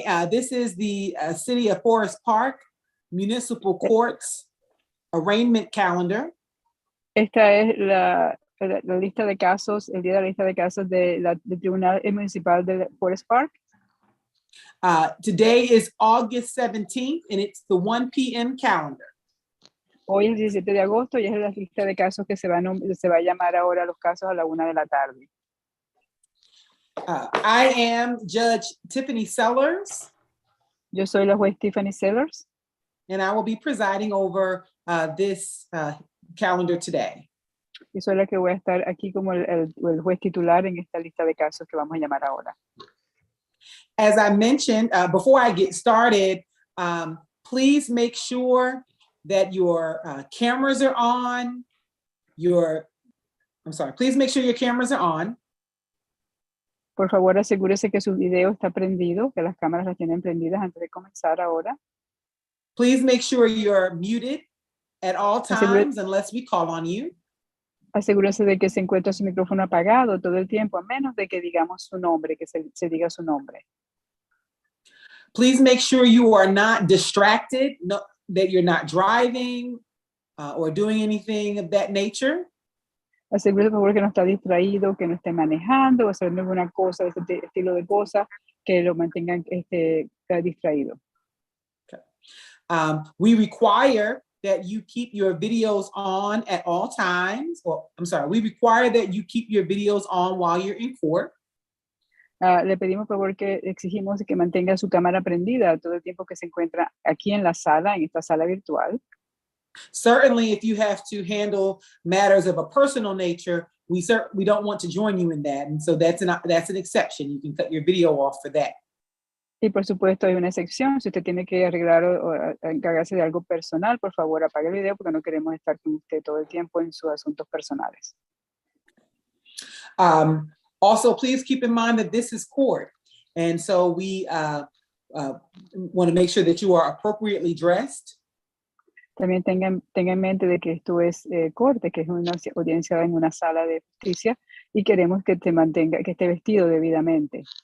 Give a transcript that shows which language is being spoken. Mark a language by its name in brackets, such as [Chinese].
[English] This is the City of Forest Park Municipal Courts Arraignment Calendar. [Spanish] Esta es la lista de casos, el día de la lista de casos del Tribunal Municipal de Forest Park. [English] Today is August 17th, and it's the 1 p.m. calendar. [Spanish] Hoy es el 17 de agosto y es la lista de casos que se va a llamar ahora los casos a la 1 de la tarde. [English] I am Judge Tiffany Sellers. [Spanish] Yo soy la juez Tiffany Sellers. [English] And I will be presiding over this calendar today. [Spanish] Y soy la que voy a estar aquí como el juez titular en esta lista de casos que vamos a llamar ahora. [English] As I mentioned, before I get started, please make sure that your cameras are on. Please make sure your cameras are on. [Spanish] Por favor, asegúrese que su video está prendido, que las cámaras las tienen prendidas antes de comenzar ahora. [English] Please make sure you're muted at all times unless we call on you. [Spanish] Asegúrese de que se encuentra su micrófono apagado todo el tiempo, a menos de que digamos su nombre, que se diga su nombre. [English] Please make sure you are not distracted, that you're not driving or doing anything of that nature. [Spanish] Asegúrese, por favor, que no está distraído, que no esté manejando o haciendo alguna cosa de este estilo de cosas que lo mantengan distraído. [English] Okay. We require that you keep your videos on at all times. We require that you keep your videos on while you're in court. [Spanish] Le pedimos, por favor, que exigimos que mantenga su cámara prendida todo el tiempo que se encuentra aquí en la sala, en esta sala virtual. [English] Certainly, if you have to handle matters of a personal nature, we don't want to join you in that. And so that's an exception. You can cut your video off for that. [Spanish] Y por supuesto hay una excepción. Si usted tiene que arreglar o encargarse de algo personal, por favor apague el video porque no queremos estar con usted todo el tiempo en sus asuntos personales. [English] Also, please keep in mind that this is court. And so we want to make sure that you are appropriately dressed. [Spanish] También tenga en mente de que esto es corte, que es una audiencia en una sala de justicia y queremos que que esté vestido debidamente.